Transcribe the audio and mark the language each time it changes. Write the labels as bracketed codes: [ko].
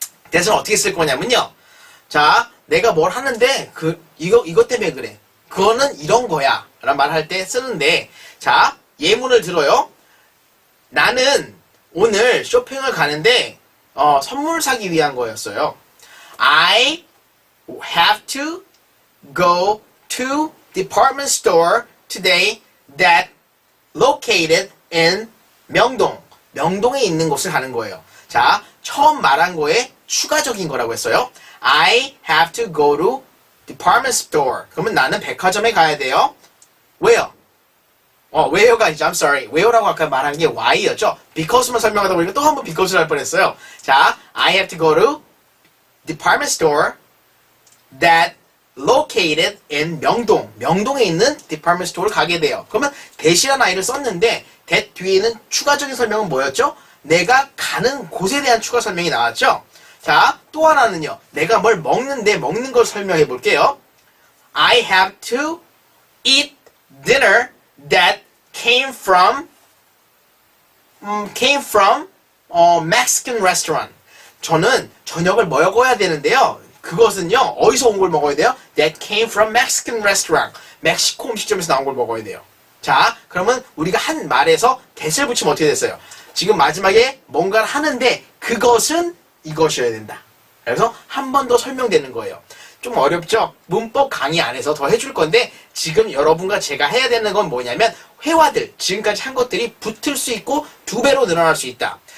[ko] that은 어떻게 쓸 거냐면요. 자, 내가 뭘 하는데 이것 때문에 그래. 그거는 이런 거야. 라는 말 할 때 쓰는데 자, 예문을 들어요. 나는 오늘 쇼핑을 가는데 선물 사기 위한 거였어요. [en] I have to go to department store today that located in 명동. [ko] 명동에 있는 곳을 가는 거예요. 자, 처음 말한 거에 추가적인 거라고 했어요. [en] I have to go to department store. [ko] 그러면 나는 백화점에 가야 돼요. 왜요? where가 아니죠. [en] I'm sorry. [ko] where라고 아까 말한 게 why였죠. because만 설명하다 보니까 또 한 번 because를 할 뻔했어요. [en] 자, I have to go to department store that located in 명동. [ko] 명동에 있는 department store를 가게 돼요. 그러면 that이라는 아이를 썼는데 that 뒤에는 추가적인 설명은 뭐였죠? 내가 가는 곳에 대한 추가 설명이 나왔죠. 자, 또 하나는요. 내가 뭘 먹는데 먹는 걸 설명해 볼게요. [en] I have to eat dinner that came from Mexican restaurant. [ko] 저는 저녁을 먹어야 되는데요. 그것은요. 어디서 온 걸 먹어야 돼요? [en] That came from Mexican restaurant. [ko] 멕시코 음식점에서 나온 걸 먹어야 돼요. 자, 그러면 우리가 한 말에서 that을 붙이면 어떻게 됐어요? 지금 마지막에 뭔가를 하는데 그것은 이것이어야 된다. 그래서 한 번 더 설명되는 거예요. 좀 어렵죠? 문법 강의 안에서 더 해줄 건데 지금 여러분과 제가 해야 되는 건 뭐냐면 회화들, 지금까지 한 것들이 붙을 수 있고 2배로 늘어날 수 있다.